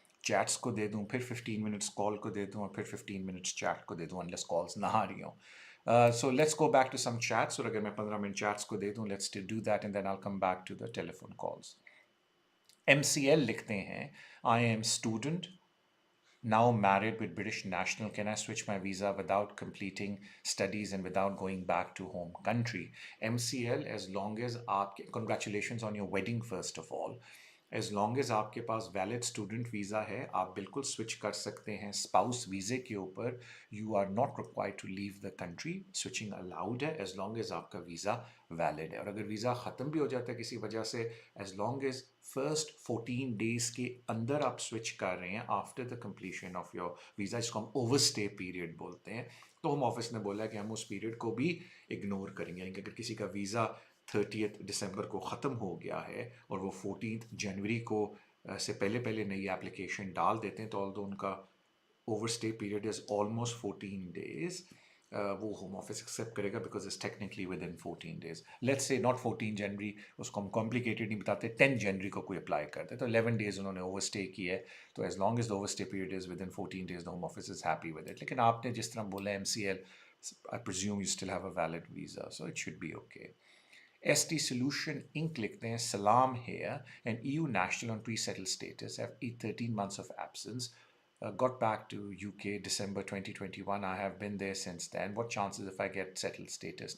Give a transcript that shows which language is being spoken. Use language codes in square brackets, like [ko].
[ur] Chats کو دے دوں، پھر 15 منٹس کال کو دے دوں اور پھر 15 منٹس چیٹ کو دے دوں، انلیس کالس نہ آ رہی ہوں۔ [en] so let's go back to some chats, [ur] اور اگر میں 15 منٹ چیٹس کو دے دوں، [en] Let's do that and then I come back to the telephone calls. [ur] MCL لکھتے ہیں [en] I am student now married with British national, can I switch my visa without completing studies and without going back to home country? MCL, as long as آپ congratulations on your wedding first of all. [ur] As long as آپ کے پاس valid student visa ہے، آپ بالکل switch کر سکتے ہیں spouse ویزے کے اوپر۔ [en] you are not required to leave the country, [ur] switching allowed ہے ایز لانگ ایز آپ کا ویزا ویلڈ ہے۔ اور اگر ویزا ختم بھی ہو جاتا ہے کسی وجہ سے، as long as first 14 days کے اندر آپ سوئچ کر رہے ہیں [en] after the completion of your visa, [ur] جس کو ہم اوور اسٹے پیریڈ بولتے ہیں، تو ہوم آفس نے بولا ہے کہ ہم اس پیریڈ کو بھی اگنور کریں گے۔ یعنی کہ اگر کسی کا ویزا 30 دسمبر کو ختم ہو گیا ہے اور وہ 14 جنوری کو سے پہلے پہلے نئی اپلیکیشن ڈال دیتے ہیں، تو آل دو ان کا over stay period is almost 14 days, وہ ہوم آفس ایکسیپٹ کرے گا [en] Because it's technically within 14 days. [ur] Let's say not 14 جنوری، اس کو ہم کمپلیکیٹڈ نہیں بتاتے، 10 جنوری کو کوئی اپلائی کرتے تو 11 ڈیز انہوں نے اوور اسٹے کی ہے، تو as long as the over stay period is with in 14 days [en] The home office is happy with it. [ur] لیکن آپ نے جس طرح بولا MCL، [en] I presume you still have a valid visa, so it should be okay. ST Solution Inc. [ur] لکھتے ہیں سلام [en] here, an EU national on pre-settled status, have 13 months of absence, got back to UK December 2021, I have been there since then, what chances if I get settled status?